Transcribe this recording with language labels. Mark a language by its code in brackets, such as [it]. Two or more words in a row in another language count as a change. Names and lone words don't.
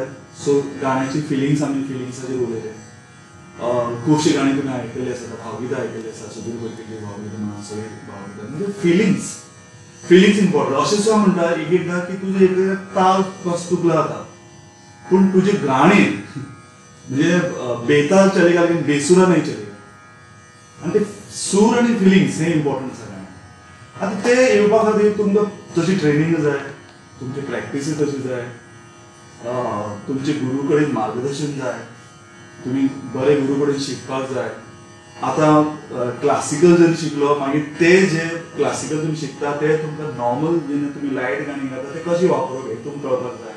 [kok] सो गाण्याची फिलिंग्स आमी फिलिंग्साचेर उलयले. खुबशीं गाणी तुमी आयकल्ली आसता. भावगीतां आयकल्ली आसा. सुधीर कोलतेची भावगीतां म्हणा सगळी भावगीतां म्हणजे [en] feelings important. [kok] अशें सुद्दां म्हणटा एक एकदां की तुजें एक ताल कसो चुकला जाता पूण तुजें गाणें म्हणजे [hi] बेताल चलेगा लेकिन बेसुरा नहीं चलेगा. [kok] आनी ते सूर आनी फिलिंग्स हे इम्पॉर्टंट आसा गाण्यान. आतां ते येवपा खातीर तुमकां तशी ट्रेनींग जाय, तुमची प्रॅक्टीस तशी जाय, तुमचे गुरू कडेन मार्गदर्शन जाय, तुम्ही बरे गुरू कडेन शिकपाक जाय आता क्लासिकल जरी शिकलो मागीर ते जे क्लासिकल तुम्ही शिकता ते तुमकां नॉर्मल जेन्ना तुम्ही लायट गाणी गाता ते कशी वापरूंक हे तुमकां कळपाक जाय.